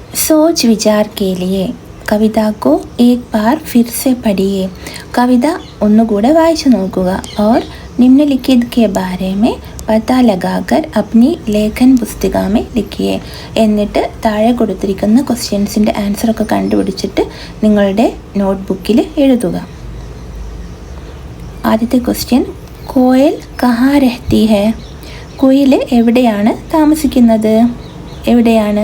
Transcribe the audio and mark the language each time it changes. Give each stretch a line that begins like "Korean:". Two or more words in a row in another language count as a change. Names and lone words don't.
Hindi: सोच विचार के लिए कविता को एक बार फिर से पढ़िए.
Malayalam: കവിത ഒന്നുകൂടെ വായിച്ചു നോക്കുക.
Hindi: और निम्नलिखित के बारे में पता लगाकर अपनी लेखन पुस्तिका में लिखिए.
Malayalam: എന്നിട്ട് താഴെ കൊടുത്തിരിക്കുന്ന ക്വസ്റ്റ്യൻസിൻ്റെ ആൻസറൊക്കെ കണ്ടുപിടിച്ചിട്ട് നിങ്ങളുടെ നോട്ട്ബുക്കിൽ എഴുതുക. ആദ്യത്തെ ക്വസ്റ്റ്യൻ,
Hindi: कोयल कहाँ रहती है?
Malayalam: കുയിൽ എവിടെയാണ് താമസിക്കുന്നത്? എവിടെയാണ്?